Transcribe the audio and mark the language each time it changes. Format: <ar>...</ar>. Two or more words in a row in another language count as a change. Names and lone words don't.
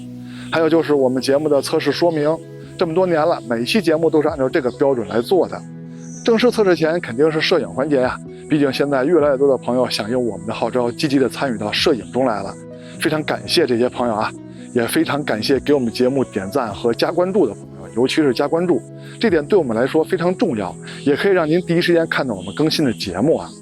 <zh>還有就是我們節目的測試說明，這麼多年了，每期節目都是按照這個標準來做的。正式測試前肯定是攝影環節呀，畢竟現在越來越多的朋友響應我們的號召，積極的參與到攝影中來了，非常感謝這些朋友啊，也非常感謝給我們節目點讚和加關注的朋友，尤其是加關注，這點對我們來說非常重要，也可以讓您第一時間看到我們更新的節目啊。</zh>